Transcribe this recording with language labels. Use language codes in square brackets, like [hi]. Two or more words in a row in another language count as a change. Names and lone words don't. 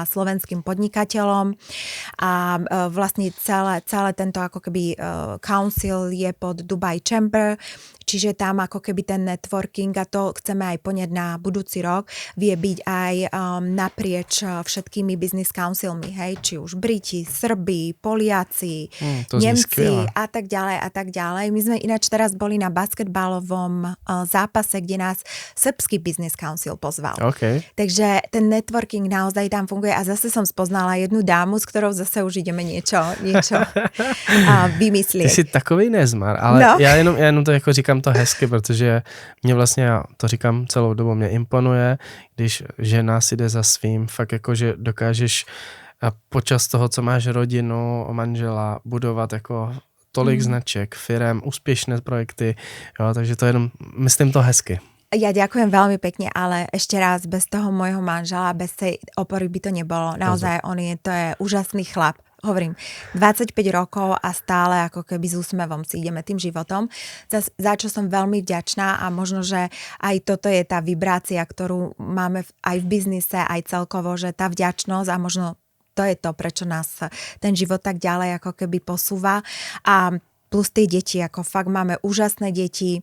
[sk] slovenským podnikateľom a vlastne celé tento ako keby council je pod Dubai Chamber, čiže tam ako keby ten networking a to chceme aj poňať na budúci rok, vie byť aj naprieč všetkými [en] business councilmi, [sk] hej, či už Briti, Srbi, Poliaci, Nemci a tak ďalej. My sme ináč teraz boli na basketbalovom zápase, kde nás srbský [en] business council [sk] pozval. Okay. Takže ten networking naozaj tam funguje a zase som spoznala jednu dámu, s ktorou zase už ideme niečo vymyslieť. [cs] Ty jsi takovej nezmar, ale no. já jenom to jako říkám to hezky, protože mě vlastně, já to říkám celou dobu, mě imponuje, když žena si jde za svým, fakt jako, že dokážeš počas toho, co máš rodinu, manžela, budovat jako tolik značek, firem, úspěšné projekty, jo, takže to jenom, myslím to hezky. [sk] Ja ďakujem veľmi pekne, ale ešte raz, bez toho môjho manžela, bez tej opory by to nebolo. Naozaj, to je úžasný chlap. Hovorím, 25 rokov a stále ako keby s úsmevom si ideme tým životom, za čo som veľmi vďačná a možno, že aj toto je tá vibrácia, ktorú máme aj v biznise, aj celkovo, že tá vďačnosť a možno to je to, prečo nás ten život tak ďalej ako keby posúva a plus tie deti, ako fakt máme úžasné deti.